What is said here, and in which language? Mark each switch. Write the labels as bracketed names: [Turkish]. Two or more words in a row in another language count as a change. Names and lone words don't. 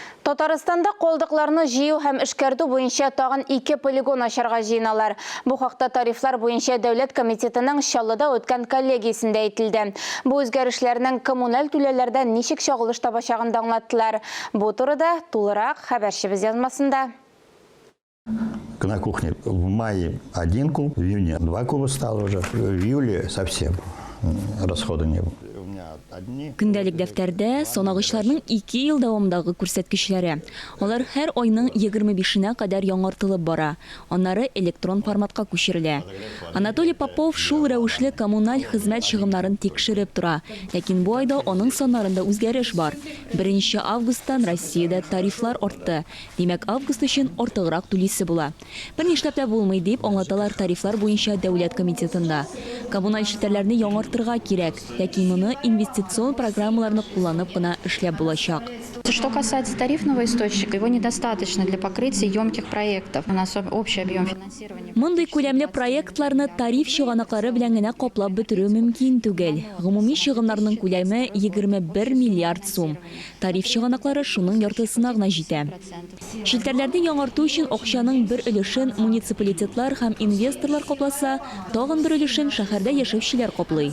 [Tatar] Татарстанда қолдықларны жию һәм эшкәртү буенча тагын 2 полигон ашарга җыйналар. Бу хакта тарифлар буенча дәүләт комитетының Чаллыда үткән коллегиясендә әйтелде. Бу үзгәрешләрнең коммуналь түләүләрдә ничек чагылыш табачагын да аңлаттылар. Бу турыда тулырак хәбәрчебез язмасында. [Russian] На кухне в мае 1 куб, в июне 2 куба стало уже, в июле совсем расхода не было. [Tatar] Көндәлек дәфтәрдә санагычларның 2 ел дәвамындагы күрсәткечләре. Алар һәр айның 25-нә кадәр яңартылып бара. Аннары электрон форматка күчерелә. Анатолий Попов шул рәвешле коммуналь хезмәт чыгымнарын тикшереп тора. Ләкин бу айда аның саннарында үзгәреш бар. 1 августтан Россиядә тарифлар артты. Димәк, август өчен артыграк түлисе була. Бернишләп тә булмый дип аңлаталар тарифлар буенча дәүләт комитетында. Коммуналь челтәрләрне яңартырга кирәк, ләкин моны инвестицион программаларны кулланып кына эшләп булачак. [Russian] Что касается тарифного источника, его недостаточно для покрытия емких проектов. У нас общий объем финансирования. [Tatar] Мондый күләмле проектларны тариф чыганаклары белән генә каплап бетерү мөмкин түгел. Гомуми чыгымнарның күләме 21 миллиард сум. Тариф чыганаклары шуның яртысына гына җитә. Челтәрләрне яңарту өчен акчаның бер өлешен муниципалитетлар һәм инвесторлар капласа, тагын бер өлешен шәһәрдә яшәүчеләр каплый.